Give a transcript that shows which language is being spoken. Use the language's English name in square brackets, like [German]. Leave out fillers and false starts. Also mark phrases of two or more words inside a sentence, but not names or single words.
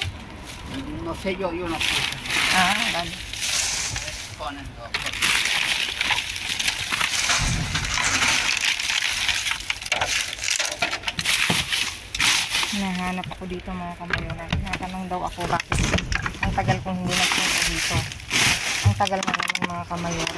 [Spanish] No sé yo no sé. Vale. Ponen dos. [Filipino] Nahanap ako dito mga kamayoran. Natanong daw ako bakit ang tagal kong hindi nagpunta dito. Ang tagal nga naman mga kamayoran.